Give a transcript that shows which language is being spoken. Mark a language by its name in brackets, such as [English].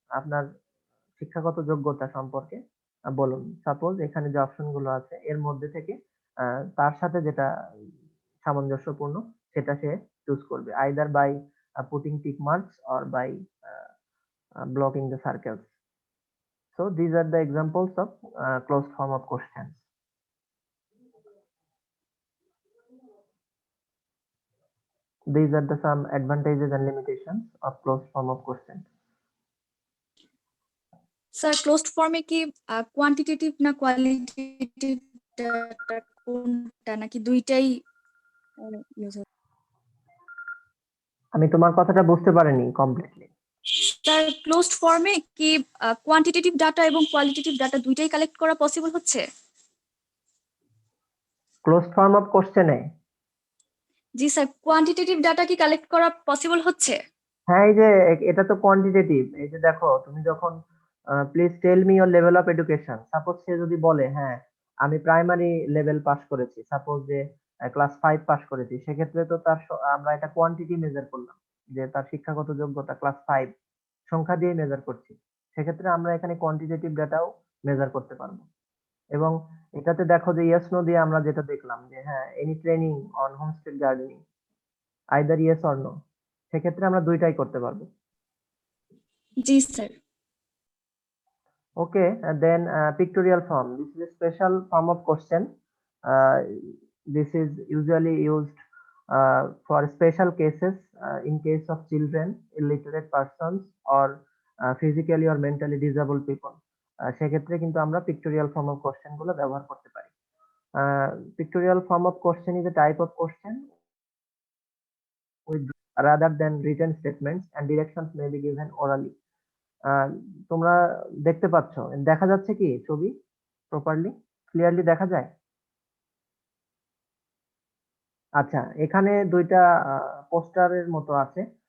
[Bangla] আপনার শিক্ষাগত যোগ্যতা সম্পর্কে বলুন। সাপোজ এখানে যে অপশন গুলো আছে এর মধ্যে থেকে তার সাথে যেটা সামঞ্জস্যপূর্ণ সেটা সে চুজ করবে, [English] Either by putting tick marks or by blocking the circles. So these are the examples of closed form of questions. These are the some advantages and limitations of closed form of questions. [Bangla] Sir closed ফর্মে কি quantitative না qualitative data কোনটা, নাকি দুইটাই use হয়? আমি তোমার কথাটা বুঝতে পারিনি কমপ্লিটলি। স্যার ক্লোজড ফর্মে কি কোয়ান্টিটেটিভ ডাটা এবং কোয়ালিটেটিভ ডাটা দুইটাই কালেক্ট করা পসিবল হচ্ছে? ক্লোজড ফর্ম অফ কোশ্চেনে? জি স্যার, কোয়ান্টিটেটিভ ডাটা কি কালেক্ট করা পসিবল হচ্ছে? হ্যাঁ, এই যে এটা তো কোয়ান্টিটেটিভ। এই যে দেখো, তুমি যখন [English] please tell me your level of education, [Bangla] suppose সে যদি বলে হ্যাঁ আমি প্রাইমারি লেভেল পাস করেছি, সাপোজ যে ক্লাস 5 পাস করেছি, সেক্ষেত্রে তো আমরা এটা কোয়ান্টিটি মেজার করলাম, যে তার শিক্ষাগত যোগ্যতা ক্লাস 5 সংখ্যা দিয়ে মেজার করছি। সেক্ষেত্রে আমরা এখানে কোয়ান্টিটেটিভ ডাটাও মেজার করতে পারবো। এবং এটাতে দেখো যে ইয়েস নো দিয়ে আমরা যেটা দেখলাম যে হ্যাঁ [English] any training on homestead gardening, either yes or no, [Bangla] সেক্ষেত্রে আমরা দুইটাই করতে পারবো। জি sir. [English] Okay, and then pictorial form. This is a special form of question. Uh, this is usually used for special cases, in case of children, illiterate persons, or physically or mentally disabled people. [Bangla] সেক্ষেত্রে কিন্তু আমরা [English] pictorial form of question [Bangla] গুলো ব্যবহার করতে পারি। [English] Pictorial form of question is a type of question with rather than written statements, and directions may be given orally. [Bangla] তোমরা দেখতে পাচ্ছ, দেখা যাচ্ছে কি ছবি প্রপারলি ক্লিয়ারলি দেখা যায়? আচ্ছা, এখানে দুইটা পোস্টারের মতো আছে।